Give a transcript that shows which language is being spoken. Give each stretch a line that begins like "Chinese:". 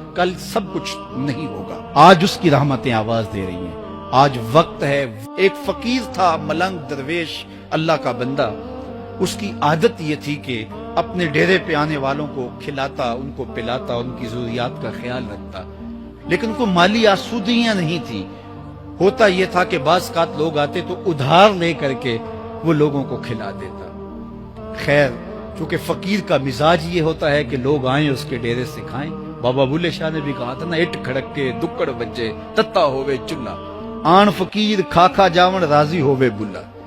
Urdu: کل سب کچھ نہیں ہوگا. آج اس کی رحمتیں آواز دے رہی ہیں. آج وقت ہے. ایک فقیر تھا، ملنگ درویش، اللہ کا بندہ. اس کی عادت یہ تھی کہ اپنے ڈیرے پہ آنے والوں کو کھلاتا، ان کو پلاتا، ان کی ضروریات کا خیال رکھتا. لیکن کوئی مالی آسودگیاں نہیں تھی. ہوتا یہ تھا کہ بعض اوقات لوگ آتے تو ادھار لے کر کے وہ لوگوں کو کھلا دیتا. خیر، چونکہ فقیر کا مزاج یہ ہوتا ہے کہ لوگ آئیں اس کے ڈیرے سے کھائیں. بابا بلے شاہ نے بھی کہا تھا نا،
Punjabi: اٹ کھڑک کے دکڑ بجے تتا ہوئے چلا، آن فقیر کھا کھا جاون راضی ہوئے بلا.